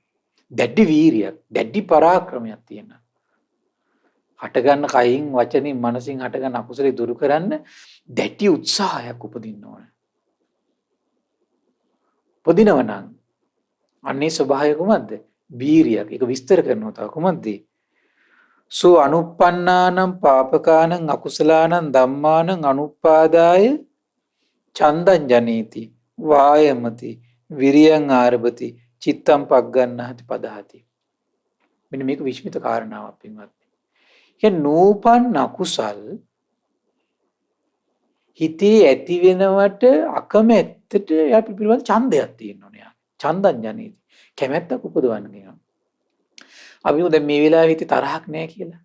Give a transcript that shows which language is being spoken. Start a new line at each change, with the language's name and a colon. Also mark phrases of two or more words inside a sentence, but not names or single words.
Sinhala: දැඩි වීරියක්, දැඩි පරාක්‍රමයක් තියෙනවා. හටගන්න කයින්, වචනින්, මනසින් හටගන්න අකුසලේ දුරු කරන්න දැඩි උත්සාහයක් උපදින්න ඕන. උපදිනව නම් අන්නේ ස්වභාවය කොහොමද? වීරියක්. ඒක විස්තර කරනවා තව කොහොමද?
Pali: සෝ අනුප්පන්නානම් පාපකානං අකුසලානං ධම්මානං අනුප්පාදාය චන්දං ජනේති වායමති විරියං ආරභති චිත්තං පග්ගණ්ණාති පදහති.
Sinhala: මෙන්න මේක විශ්මිත කාරණාවක් පින්වත්නි. කියන්නේ නූපන් අකුසල් හිතේ ඇති වෙනවට අකමැත්තට අපි පිළිබඳ ඡන්දයක් තියෙන්න ඕනේ.
Pali: චන්දං ජනේති.
Sinhala: කැමැත්තක් උපදවන්න කියනවා. අපි දැන් මේ වෙලාවේ හිතේ තරහක් නැහැ කියලා.